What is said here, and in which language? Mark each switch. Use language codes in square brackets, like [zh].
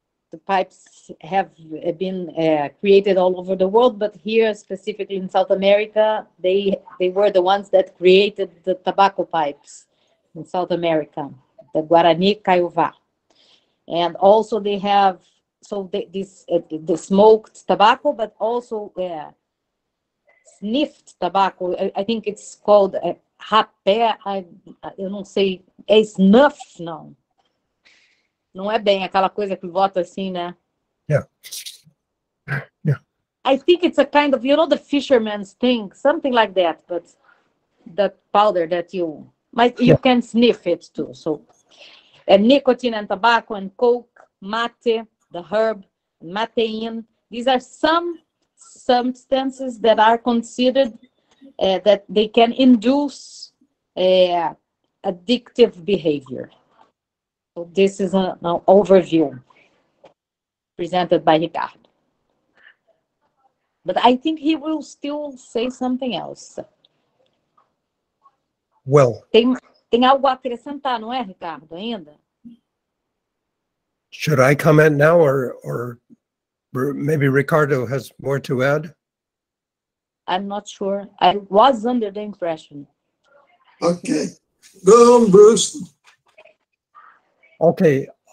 [en] The pipes have been created all over the world, but here, specifically in South America, they were the ones that created the tobacco pipes in South America, the Guarani Kaiowá. And also they have, the smoked tobacco, but also sniffed tobacco. I think it's called rapé, [pt] eu não sei, é [en] snuff, [pt] não. Não é bem aquela coisa que bota assim, né? [en] Yeah. Yeah. I think it's a kind of, the fisherman's thing, something like that, but that powder that you can sniff it too. So, nicotine and tobacco and coke, mate, the herb, matein. These are some substances that are considered that they can induce addictive behavior. So this is an overview presented by Ricardo. But I think he will still say something else. Well, [pt] tem algo a acrescentar, não é, Ricardo, ainda? [en] Should I comment now, or maybe Ricardo has more to add? I'm not sure. I was under the impression. Okay. Go on, Bruce. Okay.